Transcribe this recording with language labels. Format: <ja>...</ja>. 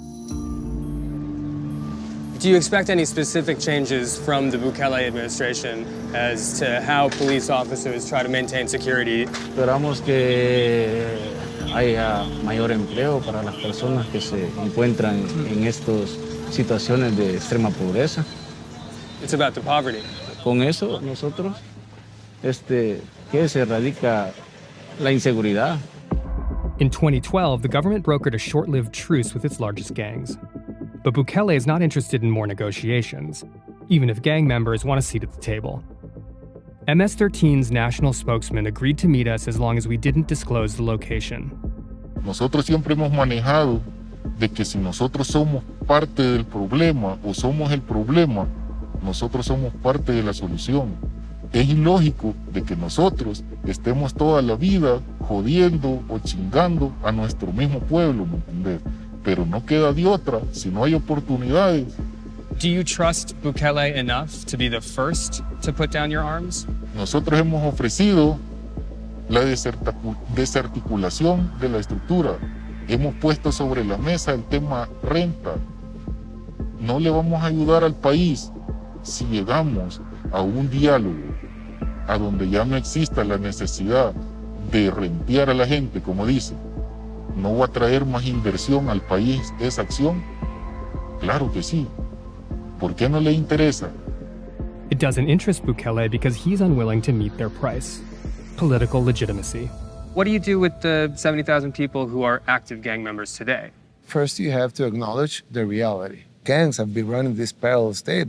<en>Do you expect any specific changes from the Bukele administration as to how police officers try to maintain security?</en> <es>Esperamos que haya mayor empleo para las personas que se encuentran en estas situaciones de extrema pobreza.</es> <en>It's about the poverty.</en> <es>Con eso nosotros que se erradica la inseguridad.</es> <en>In 2012, the government brokered a short-lived truce with its largest gangs. But Bukele is not interested in more negotiations, even if gang members want a seat at the table. MS-13's national spokesman agreed to meet us as long as we didn't disclose the location.</en> <es>Nosotros siempre hemos manejado de que si nosotros somos parte del problema o somos el problema, nosotros somos parte de la solución. Es ilógico de que nosotros estemos toda la vida jodiendo o chingando a nuestro mismo pueblo, ¿me entendés? Pero no queda de otra si no hay oportunidades.</es> <en>Do you trust Bukele enough to be the first to put down your arms?</en> <es>Nosotros hemos ofrecido la desarticulación de la estructura. Hemos puesto sobre la mesa el tema renta. No le vamos a ayudar al país si llegamos a un diálogo a donde ya no exista la necesidad de rentear a la gente, como dice. ¿No va a traer más inversión al país esa acción? Claro que sí. ¿Por qué no le interesa?</es> <en>It doesn't interest Bukele because he's unwilling to meet their price: political legitimacy. What do you do with the 70,000 people who are active gang members today? First, you have to acknowledge the reality. Gangs have been running this parallel state.</en>